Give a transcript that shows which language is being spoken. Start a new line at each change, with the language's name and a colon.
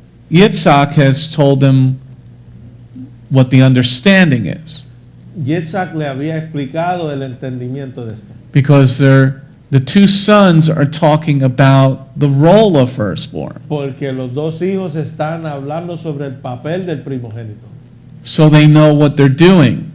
English: Yitz'chak has told them what the understanding is,
Spanish: Yitz'chak le había explicado el entendimiento de esto.
English: because the two sons are talking about the role of firstborn.
Spanish: Porque los dos hijos están hablando sobre el papel del primogénito.
English: So they know what they're doing.